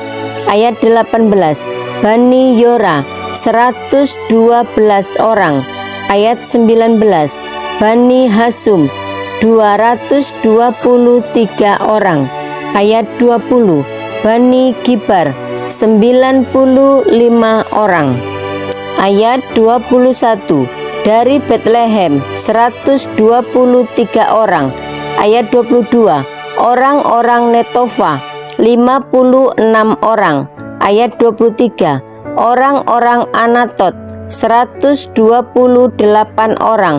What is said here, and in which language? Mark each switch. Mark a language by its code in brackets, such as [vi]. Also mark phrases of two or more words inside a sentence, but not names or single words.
[id] Ayat 18, Bani Yora 112 orang. Ayat 19, Bani Hasum 223 orang. Ayat 20, Bani Gibar 95 orang. Ayat 21, dari Bethlehem 123 orang. Ayat 22, orang-orang Netofa 56 orang. Ayat 23, orang-orang Anatot 128 orang.